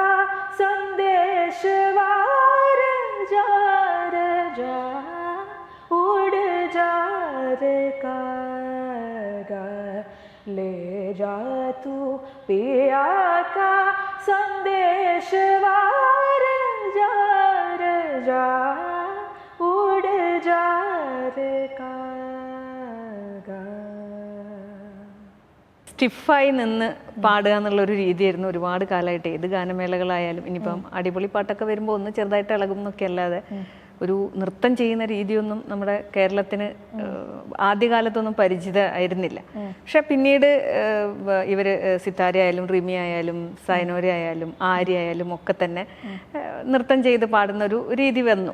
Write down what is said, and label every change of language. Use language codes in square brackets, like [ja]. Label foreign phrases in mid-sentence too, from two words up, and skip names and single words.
[hi] संदेश वार, जा रे जा, उड़ जा रे कागा, ले जा तू पिया का संदेश वार, जा रे जा, उड़ जा रे कागा. [ml] സ്റ്റിഫായി നിന്ന് പാടുക എന്നുള്ളൊരു രീതിയായിരുന്നു ഒരുപാട് കാലമായിട്ട്. ഏത് ഗാനമേളകളായാലും ഇനിയിപ്പം അടിപൊളി പാട്ടൊക്കെ വരുമ്പോൾ ഒന്ന് ചെറുതായിട്ട് ഇളകും എന്നൊക്കെ അല്ലാതെ ഒരു നൃത്തം ചെയ്യുന്ന രീതിയൊന്നും നമ്മുടെ കേരളത്തിന് ആദ്യകാലത്തൊന്നും പരിചിതമായിരുന്നില്ല. പക്ഷെ പിന്നീട് ഇവർ സിത്താര ആയാലും റിമി ആയാലും സൈനോര ആയാലും ആര്യ ആയാലും ഒക്കെ തന്നെ നൃത്തം ചെയ്ത് പാടുന്ന ഒരു രീതി വന്നു.